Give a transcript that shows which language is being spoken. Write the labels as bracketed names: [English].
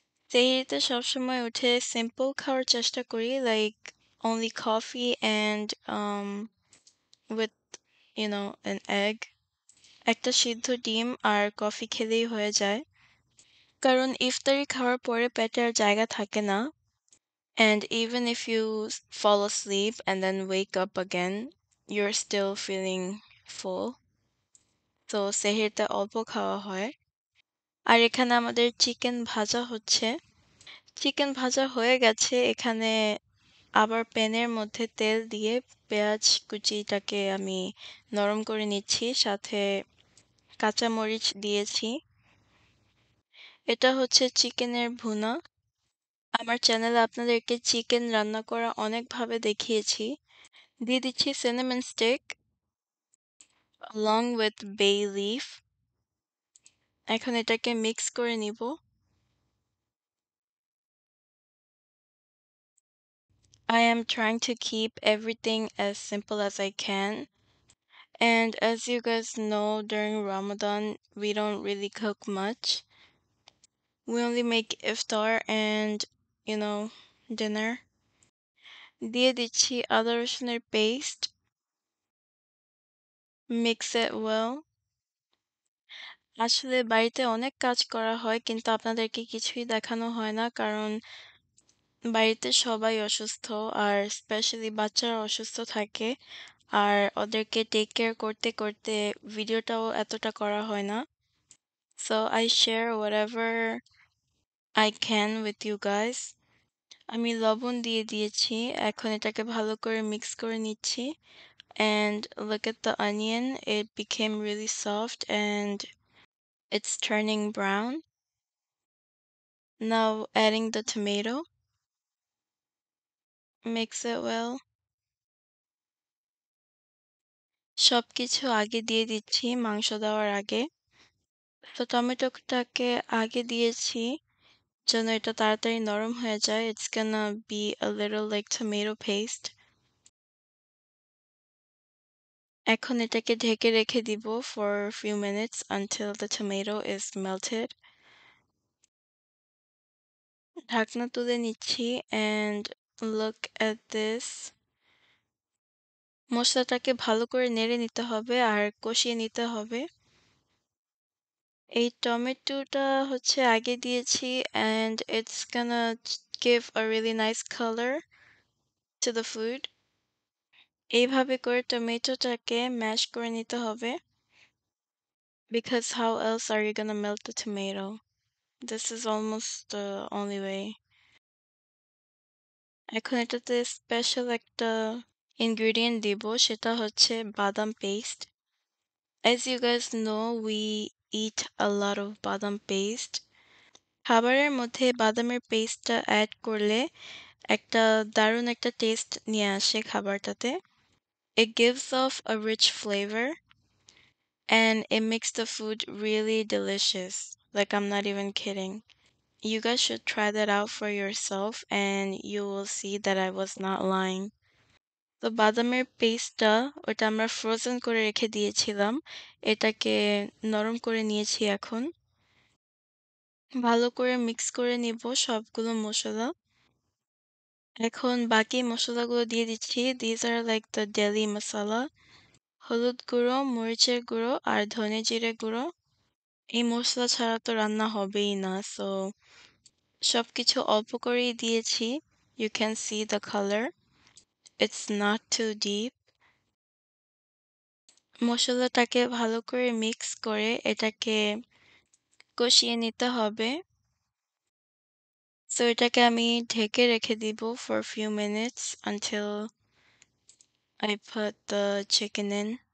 [Bangla] সেহরিতে সবসময় উঠে সিম্পল খাওয়ার চেষ্টা করি like only coffee and with an egg. একটা সিদ্ধ ডিম আর কফি খেলেই হয়ে যায়। কারণ ইফতারি খাওয়ার পরে পেটে আর জায়গা থাকে না। [English] And even if you fall asleep and then wake up again, you're still feeling full. [Bangla] তো সেহরিতে অল্প খাওয়া হয়। আর এখানে আমাদের চিকেন ভাজা হচ্ছে। চিকেন ভাজা হয়ে গেছে। এখানে আবার প্যানের মধ্যে তেল দিয়ে পেঁয়াজ কুচিটাকে আমি নরম করে নিচ্ছি। সাথে কাঁচামরিচ দিয়েছি। এটা হচ্ছে চিকেনের ভুনা। আমার চ্যানেলে আপনাদেরকে চিকেন রান্না করা অনেকভাবে দেখিয়েছি। [English] দিয়ে দিচ্ছি cinnamon stick along with bay leaf. [Bangla] এখন এটাকে মিক্স করে নিব। [English] I am trying to keep everything as simple as I can. And as you guys know, during Ramadan, we don't really cook much. We only make iftar and, you know, dinner. [Bangla] দিয়ে দিচ্ছি আদা রসুনের paste. [English] Mix it well. [Bangla] আসলে বাড়িতে অনেক কাজ করা হয় কিন্তু আপনাদেরকে কিছুই দেখানো হয় না কারণ বাড়িতে সবাই অসুস্থ আর স্পেশালি বাচ্চারা অসুস্থ থাকে আর ওদেরকে টেক কেয়ার করতে করতে ভিডিওটাও এতটা করা হয় না। [English] So I share whatever I can with you guys. [Bangla] আমি লবণ দিয়ে দিয়েছি। এখন এটাকে ভালো করে মিক্স করে নিচ্ছি। [English] And look at the onion. It became really soft and it's turning brown. Now adding the tomato. Mix it well. [Bangla] সবকিছু আগে দিয়ে দিচ্ছি মাংস দেওয়ার আগে। তো টমেটোটাকে আগে দিয়েছি যেন এটা তাড়াতাড়ি নরম হয়ে যায়। [English] It's gonna be a little like tomato paste. এখন এটাকে ঢেকে রেখে দিব for a few minutes until the tomato is melted. ঢাকনা তুলে নিচ্ছি and look at this. [Bangla] মশলাটাকে ভালো করে নেড়ে নিতে হবে আর কষিয়ে নিতে হবে। [English] এই টমেটোটা হচ্ছে আগে দিয়েছি and it's gonna give a really nice color to the food. এইভাবে করে টমেটোটাকে ম্যাশ করে নিতে হবে because how else are you gonna melt the tomato? This is almost the only way. [Bangla] এখন এটাতে স্পেশাল একটা ingredient দিব সেটা হচ্ছে বাদাম paste. [English] As you guys know, we eat a lot of badam paste. [Bangla] খাবারের মধ্যে বাদামের পেস্টটা অ্যাড করলে একটা দারুণ একটা টেস্ট নিয়ে আসে খাবারটাতে। [English] It gives off a rich flavor and it makes the food really delicious. Like, I'm not even kidding. You guys should try that out for yourself and you will see that I was not lying. [Bangla] তো বাদামের পেস্টটা ওটা আমরা frozen করে রেখে দিয়েছিলাম। এটাকে নরম করে নিয়েছি এখন। ভালো করে মিক্স করে নিব সবগুলো মসলা। এখন বাকি মসলাগুলো দিয়ে দিচ্ছি। [English] These are like the Delhi masala. [Bangla] হলুদ গুঁড়ো, মরিচের গুঁড়ো আর ধনে জিরে গুঁড়ো। এই মসলা ছাড়া তো রান্না হবেই না। সো সবকিছু অল্প করেই দিয়েছি। [English] You can see the color. It's not too deep. [Bangla] মসলাটাকে ভালো করে মিক্স করে এটাকে কষিয়ে নিতে হবে। [English] So এটাকে আমি ঢেকে রেখে দিব for a few minutes until I put the chicken in.